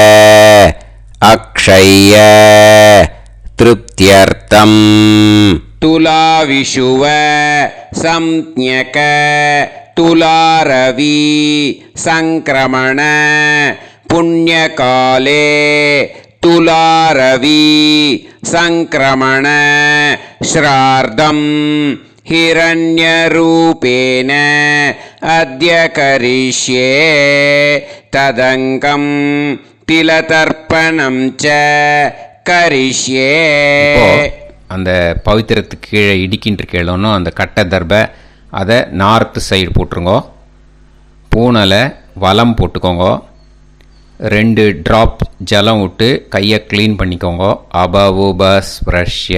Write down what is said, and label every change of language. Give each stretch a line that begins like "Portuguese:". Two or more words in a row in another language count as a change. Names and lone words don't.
Sanskrit: अक्षय तृप्त्यर्थं तुलाविषुव संज्ञक तुलारवि संक्रमण पुण्यकाले तुलारवि संक्रमण श्राद्धं हिरण्यरूपेण अद्य करिष्ये तदङ्गं तिलतर्पणं च करिष्ये.
Tamil: அந்த பவித்திரத்துக்கு கீழே இடிக்கின்ற கீழே அந்த கட்டை தர்பை அதை
English: north side
Tamil: போட்டுருங்கோ. பூனலை வலம் போட்டுக்கோங்க. 2 ட்ராப் ஜலம் விட்டு கையை க்ளீன் பண்ணிக்கோங்க.
Sanskrit: அபவுபஸ்ப்ரஷ்ய.